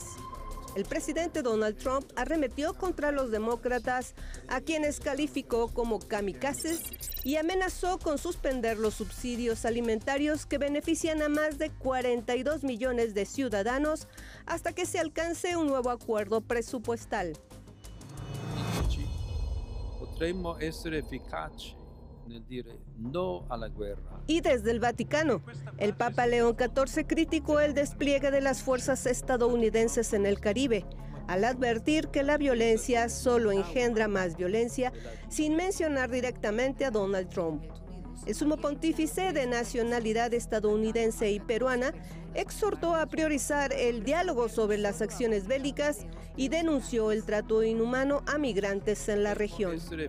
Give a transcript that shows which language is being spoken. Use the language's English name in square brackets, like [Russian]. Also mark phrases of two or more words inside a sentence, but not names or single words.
[Spanish] El presidente Donald Trump arremetió contra los demócratas, a quienes calificó como kamikazes, y amenazó con suspender los subsidios alimentarios que benefician a más de 42 millones de ciudadanos hasta que se alcance un nuevo acuerdo presupuestal. [Italian] Potremmo essere efficaci nel dire no alla guerra. [Spanish] Y desde el Vaticano, el Papa León XIV criticó el despliegue de las fuerzas estadounidenses en el Caribe, al advertir que la violencia solo engendra más violencia, sin mencionar directamente a Donald Trump. El sumo pontífice de nacionalidad estadounidense y peruana exhortó a priorizar el diálogo sobre las acciones bélicas y denunció el trato inhumano a migrantes en la región.